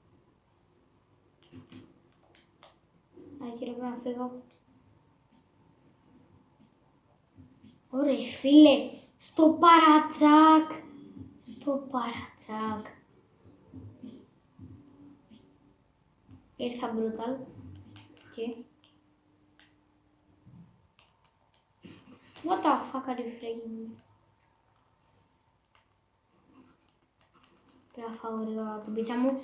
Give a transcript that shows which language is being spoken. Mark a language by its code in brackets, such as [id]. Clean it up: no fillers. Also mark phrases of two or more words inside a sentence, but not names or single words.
[el] Άκυρο, πρέπει να φύγω. Ωραία φίλε. Στο παρατσάκ. Στο παρατσάκ. Ήρθα brutal. Okay. [en] What the fuck are you freaking me? [el] Πρέπει να φάω γρήγορα την πίτσα μου.